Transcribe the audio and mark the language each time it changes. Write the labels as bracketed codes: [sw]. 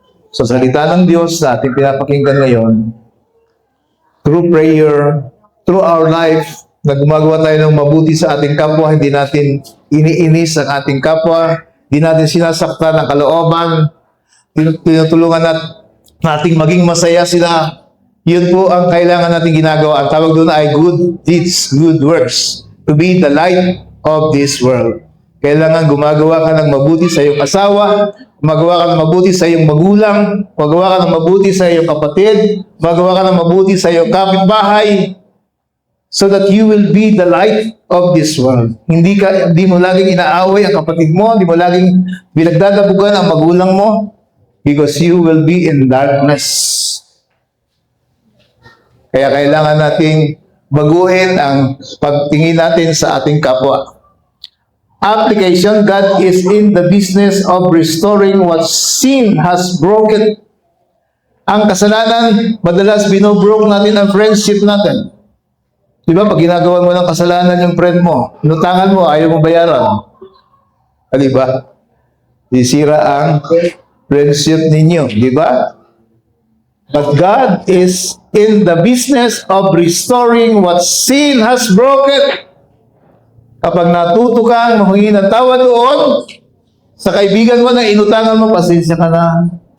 [tl] Sa salita ng Diyos na ating pinapakinggan ngayon, [en] through prayer, through our life, [tl] na gumagawa tayo ng mabuti sa ating kapwa, hindi natin iniinis ang ating kapwa, hindi natin sinasaktan ng kalooban, tinutulungan nating maging masaya sila. Yun po ang kailangan natin ginagawa. Ang tawag doon ay [en] good deeds, good works, to be the light of this world. [tl] Kailangan gumagawa ka ng mabuti sa iyong asawa, gumagawa ka ng mabuti sa iyong magulang, gumagawa ka ng mabuti sa iyong kapatid, gumagawa ka ng mabuti sa iyong kapitbahay, [en] so that you will be the light of this world. [tl] Hindi mo laging inaaway ang kapatid mo, hindi mo laging binagdadabugan ang magulang mo, [en] because you will be in darkness. [tl] Kaya kailangan nating baguhin ang pagtingin natin sa ating kapwa. [en] Application, God is in the business of restoring what sin has broken. [tl] Ang kasalanan, madalas binobroke natin ang friendship natin. Di ba, pag ginagawa mo ng kasalanan yung friend mo, inutangan mo, ayaw mo bayaran. Di ba? Sisira ang friendship ninyo, di ba? [en] But God is in the business of restoring what sin has broken. [tl] Kapag natuto kang humingi ng tawad doon, sa kaibigan mo na inutangan mo, pasensya ka na.